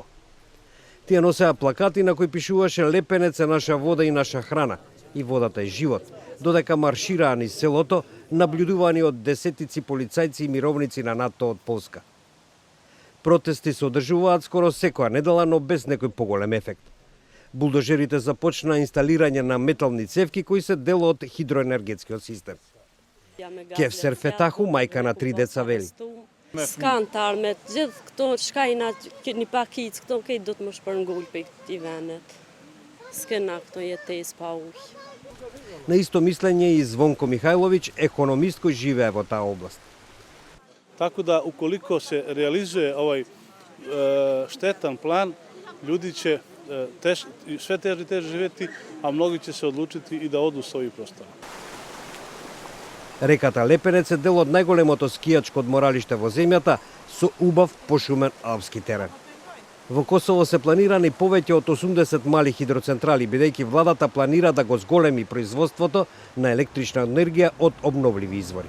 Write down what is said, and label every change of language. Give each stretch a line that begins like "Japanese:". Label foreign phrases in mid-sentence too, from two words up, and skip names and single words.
Macedonian: Тие носеа плакати на кои пишуваше "Лепенец е наша вода и наша храна" и водата е живот, додека маршираа низ селото, наблюдувани од десетици полицајци и мировници на НАТО од Полска. Протести се одржуваат скоро секоја недела, но без некој поголем ефект. Булдожерите започна инсталирање на метални цевки кои се дел од хидроенергетскиот систем. Кевсер Фетаху, мајка на 3 деца, вели:
Albanian: Skantar me gjithë këto shkajna, një pakic, këto këtë do të më shpërngull për këti venet. S'kena këto jetes pa ujë.
Macedonian: На исто мислење и Звонко Михајловиќ, економист кој живее во таа област.
Serbian: Tako da ukoliko se realizuje ovaj štetan plan, ljudi će sve teže i teže živjeti, a mnogi će se odlučiti i da odu s ovih prostora.
Macedonian: Реката Лепенец е дел од најголемото скијачко одморалиште во земјата со убав пошумен алпски терен. Во Косово се планирани повеќе од 80 мали хидроцентрали, бидејќи владата планира да го зголеми производството на електрична енергија од обновливи извори.